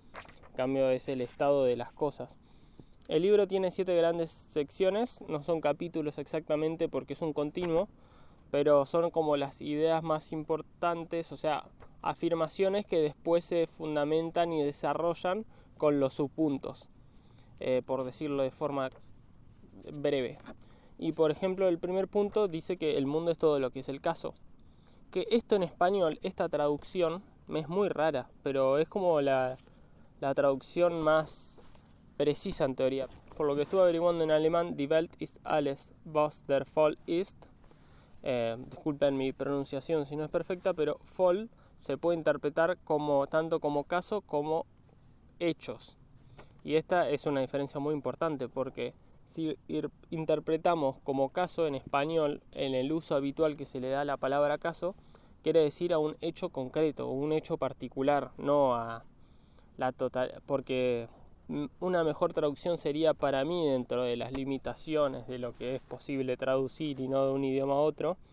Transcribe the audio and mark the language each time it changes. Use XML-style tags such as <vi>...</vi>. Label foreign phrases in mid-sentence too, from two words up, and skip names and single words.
<es>En cambio es el estado de las cosas. El libro tiene 7 grandes secciones, no son capítulos exactamente porque es un continuo, pero son como las ideas más importantes, o sea, afirmaciones que después se fundamentan y desarrollan con los subpuntos, por decirlo de forma breve. Y por ejemplo, el primer punto dice que el mundo es todo lo que es el caso. Que esto en español, esta traducción, me es muy rara, pero es como la traducción más precisa en teoría. Por lo que estuve averiguando en alemán,</es> <de>Die Welt ist alles, was der Fall ist.</de> <es>Disculpen mi pronunciación si no es perfecta, pero Fall se puede interpretar tanto como caso como hechos. Y esta es una diferencia muy importante porque si interpretamos como caso en español, en el uso habitual que se le da a la palabra caso, quiere decir a un hecho concreto, un hecho particular, no a la total, porque una mejor traducción sería para mí, dentro de las limitaciones de lo que es posible traducir y no de un idioma a otro,</es>